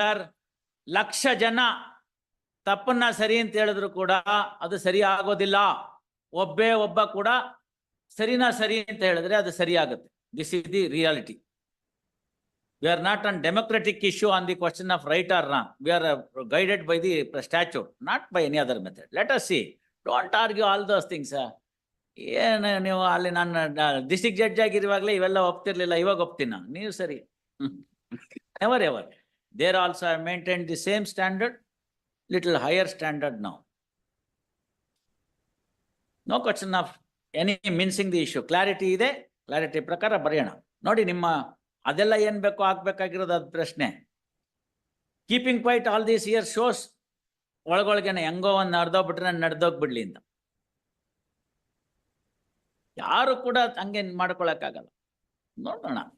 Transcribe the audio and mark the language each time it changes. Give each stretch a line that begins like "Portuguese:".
Kannada: Sir, lakh ಜನ ತಪ್ಪನ್ನ ಸರಿ ಅಂತ ಹೇಳಿದ್ರು ಕೂಡ ಅದು ಸರಿ ಆಗೋದಿಲ್ಲ. ಒಬ್ಬ ಕೂಡ ಸರಿನಾ ಸರಿ ಅಂತ ಹೇಳಿದ್ರೆ ಅದು ಸರಿ ಆಗುತ್ತೆ.
English: This is the reality. We are not on democratic issue on the question of right or wrong. We are guided by the statute, not by any other method. Let us see. Don't argue all those things.
Kannada: ಏನು ನೀವು ಅಲ್ಲಿ ನಾನು district judge ಆಗಿರುವಾಗಲೇ ಇವೆಲ್ಲ ಒಪ್ತಿರ್ಲಿಲ್ಲ, ಇವಾಗ ಒಪ್ತೀನ? ನೀವು ಸರಿ.
English: Never ever. There also I maintained the same standard, little higher standard now. No question of any mincing the issue.
Kannada: Clarity ಇದೆ, clarity ಪ್ರಕಾರ ಬರೆಯೋಣ. ನೋಡಿ ನಿಮ್ಮ ಅದೆಲ್ಲ ಏನ್ ಬೇಕೋ ಆಗ್ಬೇಕಾಗಿರೋದು ಅದ್ ಪ್ರಶ್ನೆ.
English: keeping quiet all these year shows
Kannada: ಒಳಗೊಳಗೇನೆ ಹೆಂಗೋ ಒಂದ್ ನಡೆದೋಗ್ಬಿಟ್ರೆ ನಡೆದೋಗ್ಬಿಡ್ಲಿ ಅಂತ. ಯಾರು ಕೂಡ ಹಂಗೆ ಮಾಡ್ಕೊಳಕ್ಕಾಗಲ್ಲ. ನೋಡೋಣ.